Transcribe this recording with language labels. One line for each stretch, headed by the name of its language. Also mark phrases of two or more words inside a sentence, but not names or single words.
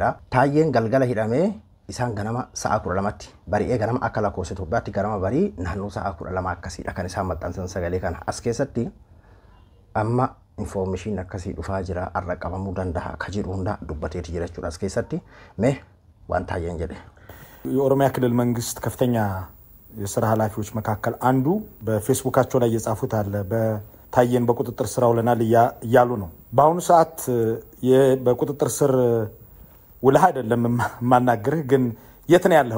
Oromo: Taayyeen galgala hidhamee isaan ganama sa'a 12tti bari'ee ganama akka lakkoofsa Itoophiyaatti ganama barii naannoo sa'a 12 akkasiidha kan isaan maxxansan sagalee kana as keessatti amma infoormeeshiin akkasii dhufaa jira har'a qabamuu danda'a ka jedhu hunda dubbateeti jira jechuudha as keessatti mee waan Taayyeen jedhe.
Amharic: የኦሮሚያ ክልል መንግስት ከፍተኛ የሥራ ኃላፊዎች መካከል አንዱ በፌስቡካቸው ላይ የጻፉት አለ ታየን በቁጥጥር ስር አውለናል እያሉ ነው። በአሁኑ ሰዓት በቁጥጥር ስር ውለህ አይደለም ማናገርህ ግን የት ነው ያለው?